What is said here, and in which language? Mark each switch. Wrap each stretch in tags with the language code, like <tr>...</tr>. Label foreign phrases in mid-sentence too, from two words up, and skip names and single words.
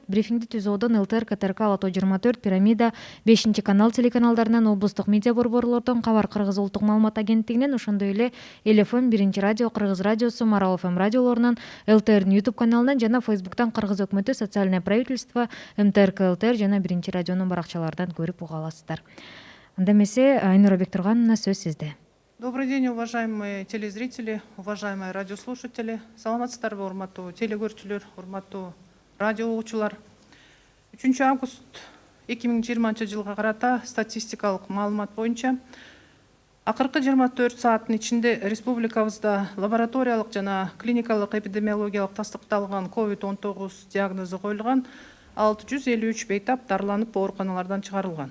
<ky>Брифингди ТЗОдон ЛТР, КТРК, Лото 24, Пирамида, 5-канал телеканалдарынан, облустук медиа борборлордон, Кабар Кыргыз улуттук маалымат агенттигинен, ошондой эле эл-ФМ, 1-радио, Кыргыз радиосу, Марал ФМ радиолорунан, ЛТРдин YouTube каналынан жана Фейсбуктан Кыргыз өкмөтү, Социальное правительство, МТРК ЛТР жана 1-радионун баракчаларынан көрүп уга аласыздар. Анда эмесе, Айнура Бектургановна, сөз сизде.</ky> <ru>Добрый день, уважаемые телезрители, уважаемые радиослушатели.</ru> <ky>Саламатсыздарбы, урматтуу телекөрүүчүлөр, урматтуу радио угуучулар. 3 август 2020 жылга карата статистикалык маалымат боюнча акыркы 24 сааттын ичинде республикабызда лабораториялык жана клиникалык эпидемиологиялык тастыкталган COVID-19 диагнозу коюлган 653 бейтап дарыланып ооруканалардан чыгарылган.</ky>